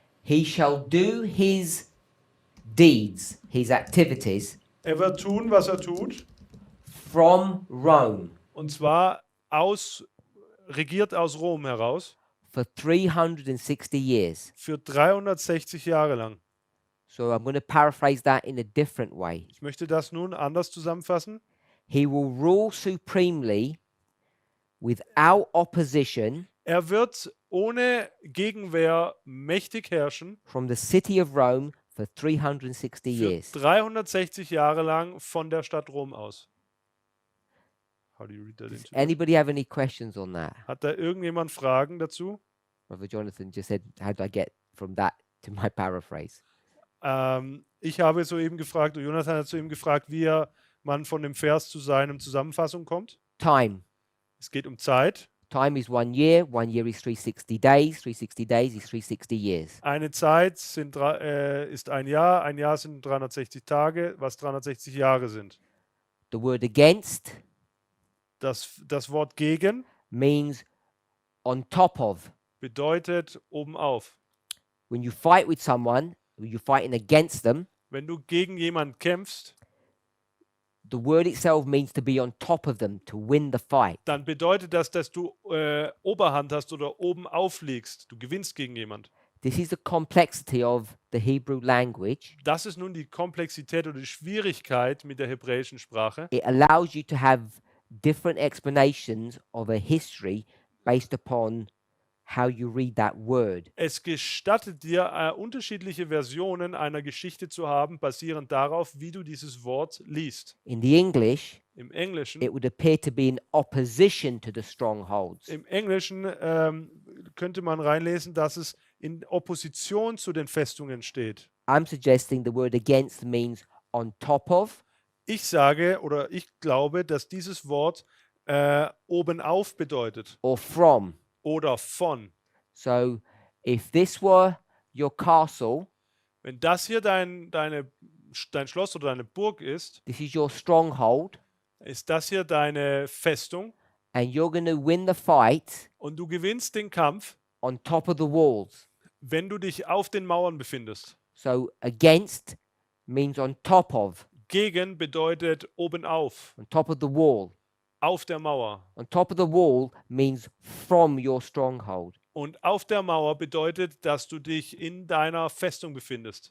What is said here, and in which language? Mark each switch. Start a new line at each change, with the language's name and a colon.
English: He shall do his deeds, his activities,
German: Er wird tun, was er tut,
English: from Rome
German: und zwar regiert aus Rom heraus,
English: for 360 years.
German: für 360 Jahre lang.
English: So I'm going to paraphrase that in a different way.
German: Ich möchte das nun anders zusammenfassen.
English: He will rule supremely without opposition
German: Er wird ohne Gegenwehr mächtig herrschen,
English: from the city of Rome for 360
German: für
English: years.
German: 360 Jahre lang von der Stadt Rom aus.
English: How do you read that into that? Anybody have any questions on that?
German: Hat da irgendjemand Fragen dazu?
English: Brother Jonathan just said, how do I get from that to my paraphrase?
German: Ich habe soeben gefragt, oder Jonathan hat soeben gefragt, man von dem Vers zu seinem Zusammenfassung kommt.
English: Time.
German: Es geht um Zeit.
English: Time is 1 year. 1 year is 360 days. 360 days is 360 years.
German: Eine Zeit ist ein Jahr sind 360 Tage, was 360 Jahre sind.
English: The word against
German: Das Wort gegen
English: means on top of.
German: bedeutet obenauf.
English: When you fight with someone, you're fighting against them.
German: Wenn du gegen jemanden kämpfst,
English: The word itself means to be on top of them, to win the fight.
German: dann bedeutet das, dass du Oberhand hast oder oben aufliegst. Du gewinnst gegen jemand.
English: This is the complexity of the Hebrew language.
German: Das ist nun die Komplexität oder die Schwierigkeit mit der hebräischen Sprache.
English: It allows you to have different explanations of a history based upon how you read that word.
German: Es gestattet dir, unterschiedliche Versionen einer Geschichte zu haben, basierend darauf, wie du dieses Wort liest.
English: In the English,
German: Im Englischen,
English: it would appear to be in opposition to the strongholds.
German: im Englischen könnte man reinlesen, dass es in Opposition zu den Festungen steht.
English: I'm suggesting the word against means on top of,
German: Ich sage oder ich glaube, dass dieses Wort obenauf bedeutet
English: or from.
German: oder von.
English: So if this were your castle,
German: Wenn das hier dein Schloss oder deine Burg ist,
English: this is your stronghold,
German: ist das hier deine Festung
English: and you're going to win the fight
German: und du gewinnst den Kampf,
English: on top of the walls.
German: wenn du dich auf den Mauern befindest.
English: So against means on top of,
German: Gegen bedeutet obenauf,
English: on top of the wall.
German: auf der Mauer.
English: On top of the wall means from your stronghold.
German: Und auf der Mauer bedeutet, dass du dich in deiner Festung befindest.